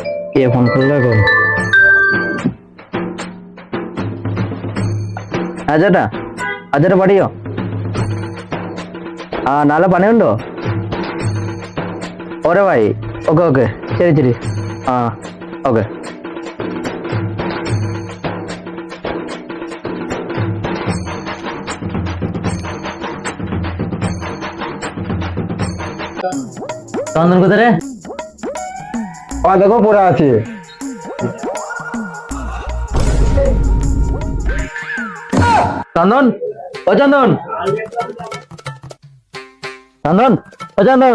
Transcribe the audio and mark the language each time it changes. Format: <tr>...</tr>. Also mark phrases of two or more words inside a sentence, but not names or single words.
<ml>কে ফোন করলো এখন? അജേട്ടാ അജേട്ടാ പണിയോ? ആ നാളെ പണിയുണ്ടോ? ഓരോ ഭായി.</ml> <en>okay okay,</en> <ml>ശരി ശരി. ആ ഓക്കെ.</ml> <bn>চন্দন কোথায় রে? দেখো পড়ে আছে। চন্দন, ও চন্দন, চন্দন, ও চন্দন।</bn>